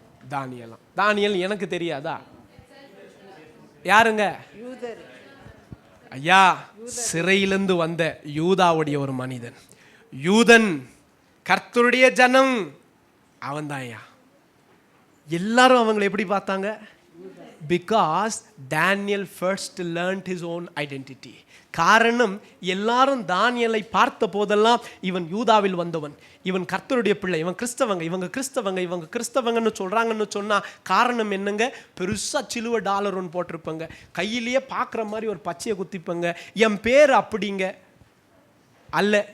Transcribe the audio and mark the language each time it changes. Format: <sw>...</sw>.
<ta>தானியேல் எனக்கு தெரியாதா? யாருங்க? ஐயா, சிறையிலிருந்து வந்த யூதாவுடைய ஒரு மனிதன், யூதன், கர்த்தருடைய ஜனம், அவன் தான் ஐயா. எல்லாரும் அவங்களை எப்படி பார்த்தாங்க?</ta> <en>Because Daniel first learned his own identity.</en> <ta>காரணம், எல்லாரும் தானியேலை பார்த்த போதெல்லாம் இவன் யூதாவில் வந்தவன், இவன் கர்த்தருடைய பிள்ளை, இவன் கிறிஸ்தவங்கன்னு சொல்றாங்கன்னு சொன்னா காரணம் என்னங்க? பெருசா சிலுவை டாலர் ஒன்று போட்டிருப்பாங்க, கையிலேயே பார்க்குற மாதிரி ஒரு பச்சையை குத்திப்பாங்க, என் பேர் அப்படிங்க அல்ல.</ta>